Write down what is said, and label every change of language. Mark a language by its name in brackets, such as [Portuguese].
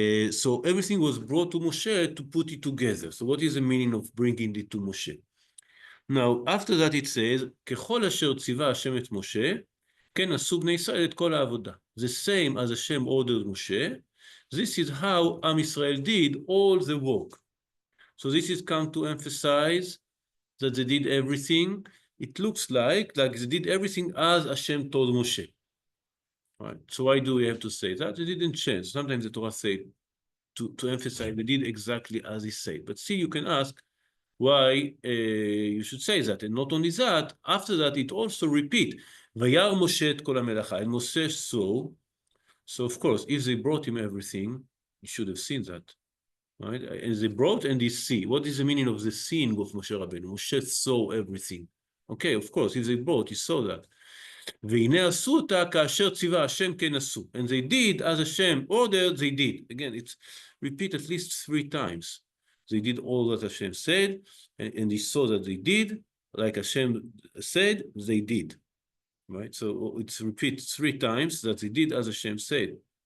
[English] So everything was brought to Moshe to put it together. So what is the meaning of bringing it to Moshe? Now, after that it says, [Hebrew] ככל אשר ציווה השם את משה, כן עשו בני ישראל את כל העבודה. [English] The same as Hashem ordered Moshe, this is how Am Israel did all the work. So this is come to emphasize that they did everything. It looks like they did everything as Hashem told Moshe. Right. So why do we have to say that? It didn't change. Sometimes the Torah said to emphasize they did exactly as he said. But see, you can ask why you should say that. And not only that, after that it also repeat. [Hebrew] וירא משה את כל המלאכה. [English] And Moshe saw. So of course, if they brought him everything, you should have seen that. Right? And they brought and they see. What is the meaning of the seeing of Moshe Rabbeinu? Moshe saw everything. Okay, of course, if they brought, he saw that. [Hebrew] והנה עשו אותה כאשר ציווה השם כן עשו. [English] And they did as Hashem ordered, they did. Again, it's repeat at least 3 times. They did all that Hashem said, and they saw that they did, like Hashem said, they did. Right? So it's repeat 3 times that they did as Hashem said.